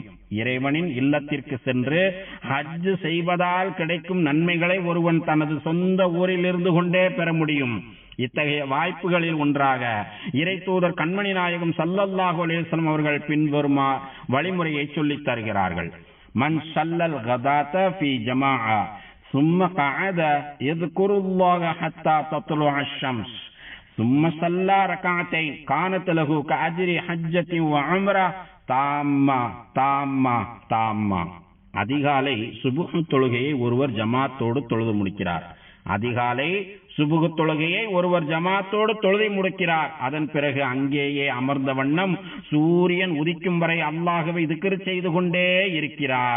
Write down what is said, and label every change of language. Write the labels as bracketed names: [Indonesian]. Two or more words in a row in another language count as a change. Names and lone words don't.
[Tamil] இறைவனின் இல்லத்திற்கு சென்று ஹஜ் செய்வதால் கிடைக்கும் நன்மைகளை ஒருவன் தனது சொந்த ஊரில் இருந்து கொண்டே பெற முடியும். இத்தகைய வாய்ப்புகளில் ஒன்றாக இறை தூதர் கண்மணி நாயகம் [Arabic] صلى الله عليه وسلم [Tamil] அவர்கள் பின்வரும் வழிமுறையை சொல்லித் தருகிறார்கள். [Arabic] من صلى الغداة في جماعة ثم قعد يذكر الله حتى تطلع الشمس ثم صلى ركعتين كانت له كأجر حجة وعمرة தாம்மா. [Tamil] அதிகாலை சுபுஹ் தொழுகையை ஒருவர் ஜமாத்தோடு தொழுது முடிக்கிறார். அதன் பிறகு அங்கேயே அமர்ந்த வண்ணம் சூரியன் உதிக்கும் வரை அல்லாஹ்வை திக்ர் செய்து கொண்டே இருக்கிறார்.